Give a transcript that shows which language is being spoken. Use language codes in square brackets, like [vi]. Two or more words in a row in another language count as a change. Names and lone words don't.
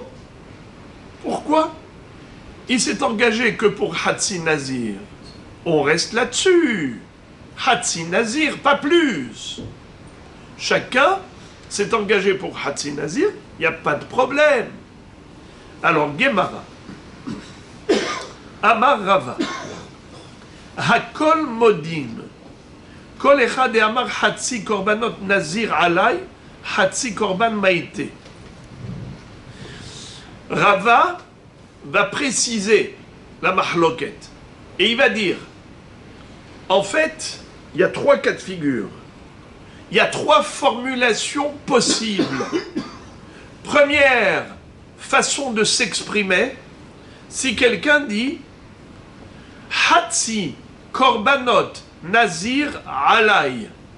[fr] Pourquoi? Il s'est engagé que pour [he] חצי נזיר. [fr] On reste là-dessus. [he] חצי נזיר, [fr] pas plus. Chacun s'est engagé pour [he] חצי נזיר, [fr] il n'y a pas de problème. Alors, [he] גמרא. אמר רבא. הכל מודים. כל אחד אמר חצי קרבנות נזיר עלי, חצי קרבן מאיטה. [fr] Rava va préciser la mahloket et il va dire, en fait, il y a 3 cas de figure. il y a 3 formulations possibles. Première façon de s'exprimer, si quelqu'un dit [he] חצי קרבנות נזיר עלי.